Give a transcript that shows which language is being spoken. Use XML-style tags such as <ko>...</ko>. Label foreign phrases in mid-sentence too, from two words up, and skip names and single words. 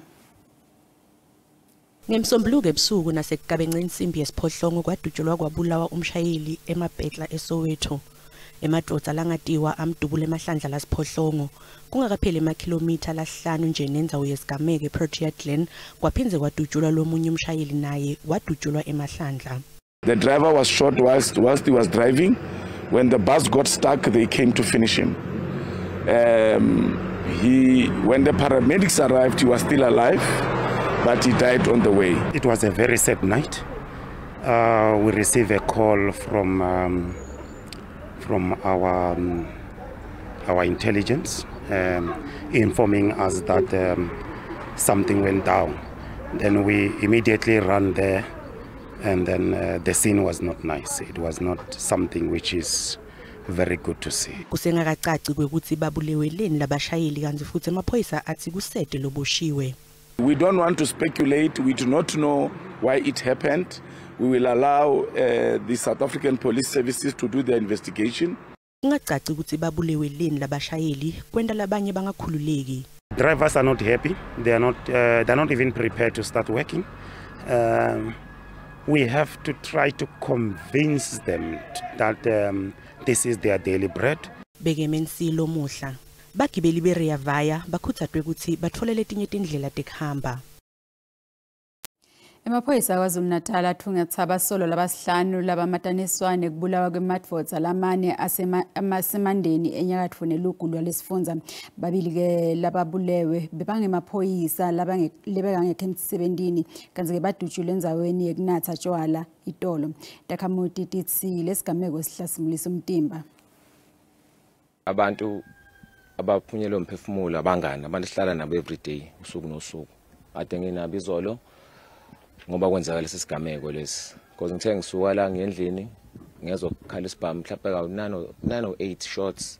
<ss>Ngemsombuluko ebusuku nasekugabengeni insimbi yesiphohlongo kwadutshulwa kwabulawa umshayeli eMapetla eSoweto. Emadrodza langatiwa amdubule emahlandla lasiphohlongo kungakapheli emakhilomitha lahlanu nje nendzawo yesigameko eProtea Glen kwaphindze kwadutshulwa lomunye umshayeli naye wadutshulwa emahlandla.</ss> <en>The driver was shot whilst he was driving. When the bus got stuck, they came to finish him. When the paramedics arrived, he was still alive, but he died on the way. It was a very sad night. We received a call from our intelligence informing us that something went down. Then we immediately ran there, and then the scene was not nice. It was not something which is very good to see.</en> <ss>Kusengakacaci kwekuthi babulewe leni labashayeli kanti futhi amaphoyisa athi kusete loboshiwe.</ss> <en>We don't want to speculate. We do not know why it happened. We will allow the South African Police Services to do their investigation.</en> <ss>Kungacaci ukuthi babulewe leni labashayeli kwenda labanye bangakhululeki.</ss> <en>Drivers are not happy. They're not even prepared to start working. We have to try to convince them that this is their daily bread.</en> <ss>Begemensilo muhla. Bagibeli beRea Vaya bakhuthadwe ukuthi bathole letinye tindlela tekuhamba. Emaphoyisa kwaZulu Natal athungatha abasolo labasihlanu labamataniswane kubulawa kwemadvodza lamane asemandeni enyakatfo nelugulwa lesifundza. Babili ke lababulewe bebangemaphoyisa lebekangekho emsebentini kanti ke badutshulwe endzaweni yekunatha tshwala itolo. Takhamuti titsi lesigameko sihlasimulisa umtimba.</ss> <zu>Abantu abaphunyelwe umphefumulo abangani abantu sihlala nabo everyday usuku nosuku. Ade nginabo izolo ngoba kwenzeka lesi sigameko lesi because ngithe ngisuka la ngendlini ngezwe ukukhala isibhamu mhlawumbe ka</zu> <en>9 or 8 shots.</en>